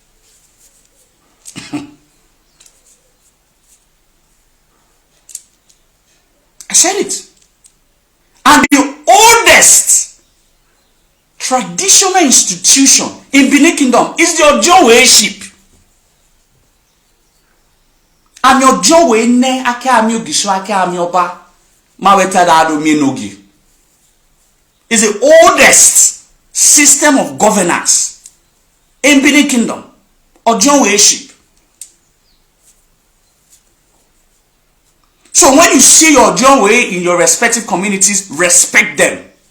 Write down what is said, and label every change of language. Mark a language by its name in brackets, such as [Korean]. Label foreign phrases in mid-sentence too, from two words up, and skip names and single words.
[English] I said it. And the oldest traditional institution in Benin Kingdom is the Odionmwere ship. [Bini] And Odionmwere ne ake ami ogisho ake ami oba maweta da do mi Enogie. [English] Is the oldest system of governance in Benin Kingdom. Odionmwere ship. So when you see your Odionmwere in your respective communities, respect them.